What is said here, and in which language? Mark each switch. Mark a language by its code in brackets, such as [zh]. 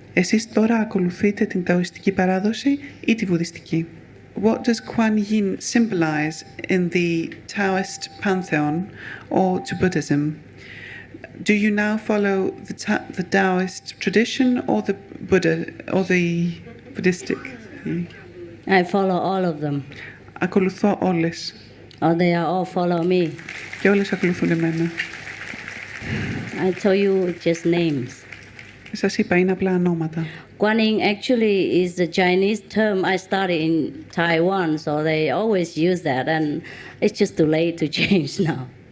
[el] Εσείς τώρα ακολουθείτε την ταοιστική παράδοση ή τη βουδιστική? [en] What does Kuan Yin symbolize in the Taoist pantheon or to Buddhism? Do you now follow the Taoist tradition or the Buddha or the Buddhistic? I follow all of them. [el] Ακολουθώ όλες. [en] Or they are all follow me. [el] Και όλες ακολουθούν εμένα. [en] I told you just names. [el] Σας είπα, είναι απλά ονόματα. [en] Guanyin actually is the Chinese term. I studied in Taiwan, so they always use that, and it's just too late to change now.